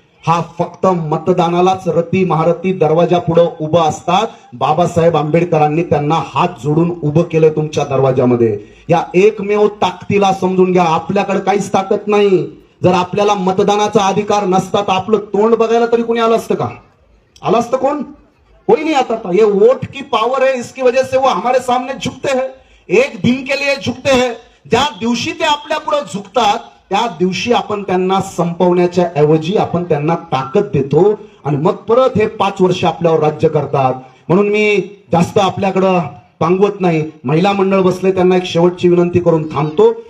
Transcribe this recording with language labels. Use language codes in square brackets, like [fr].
[mr] हा फक्त मतदानालाच रती महारती दरवाजा पुढे उभा असतात. बाबासाहेब आंबेडकरांनी त्यांना हात जोडून उभं केलं तुमच्या दरवाजामध्ये. या एकमेव ताकदीला समजून घ्या. आपल्याकडे काहीच ताकद नाही. जर आपल्याला मतदानाचा अधिकार नसता तर आपलं तोंड बघायला तरी कोणी आलं असतं का? आलं असतं कोण? [hi] कोई नहीं आता था. ये वोट की पावर है, इसकी वजह से वो हमारे सामने झुकते हैं. एक दिन के लिए झुकते हैं. [mr] ज्या दिवशी ते आपल्या पुढे झुकतात त्या दिवशी आपण त्यांना संपवण्याच्या ऐवजी आपण त्यांना ताकद देतो आणि मग परत हे 5 वर्ष आपल्यावर राज्य करतात. म्हणून मी जास्त आपल्याकडं पांगवत नाही. महिला मंडळ बसले, त्यांना एक शेवटची विनंती करून थांबतो.